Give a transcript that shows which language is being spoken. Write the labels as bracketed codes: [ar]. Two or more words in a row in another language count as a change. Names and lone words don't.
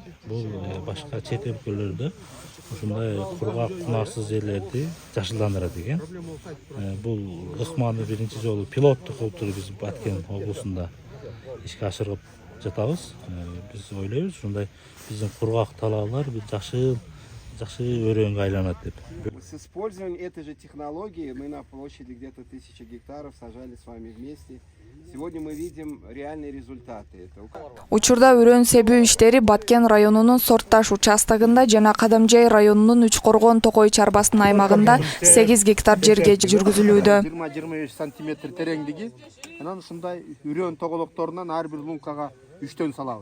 [ky] Бул башка чет өлкөлөрдө ушундай кургак кунарсыз жерлерди жашылдандырат экен. Бул ыкманы биринчи жолу пилоттук кылып биз Баткен облусунда ишке ашырып жатабыз. Биз ойлойбуз, ушундай биздин кургак талаалар бир жакшы өрөөнгө айланат деп. [ru] С использованием этой же технологии мы на площади где-то 1000 гектаров сажали с вами вместе. Сегодня мы видим реальные результаты. [ky] Учурда өрөөн себүү иштери Баткен районунун Сортташ участогунда жана Кадамжай районунун Үчкоргон Токой чарбасынын аймагында 8 гектар жерге жүргүзүлүүдө. 20-25 сантиметр тереңдиги, анан ушундай үрөөн тоголокторунан ар бир лункага 3төн салабыз.